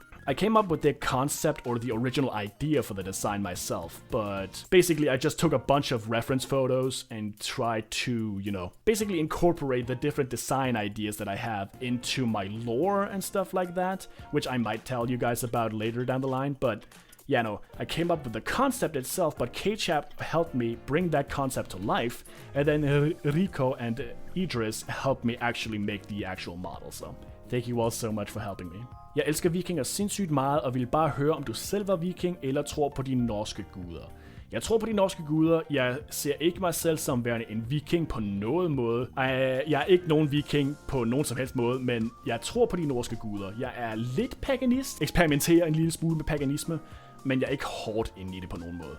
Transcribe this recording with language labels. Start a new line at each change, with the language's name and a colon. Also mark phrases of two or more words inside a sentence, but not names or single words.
English: I came up with the concept or the original idea for the design myself, but basically I just took a bunch of reference photos and tried to, basically incorporate the different design ideas that I have into my lore and stuff like that, which I might tell you guys about later down the line, but yeah, no, I came up with the concept itself, but K-Chap helped me bring that concept to life, and then Rico and Idris helped me actually make the actual model, so thank you all so much for helping me.
Danish: Jeg elsker vikinger sindssygt meget, og vil bare høre, om du selv var viking, eller tror på de norske guder. Jeg tror på de norske guder. Jeg ser ikke mig selv som værende en viking på nogen måde. Jeg er ikke nogen viking på nogen som helst måde, men jeg tror på de norske guder. Jeg er lidt paganist, eksperimenterer en lille smule med paganisme, men jeg er ikke hårdt inde i det på nogen måde.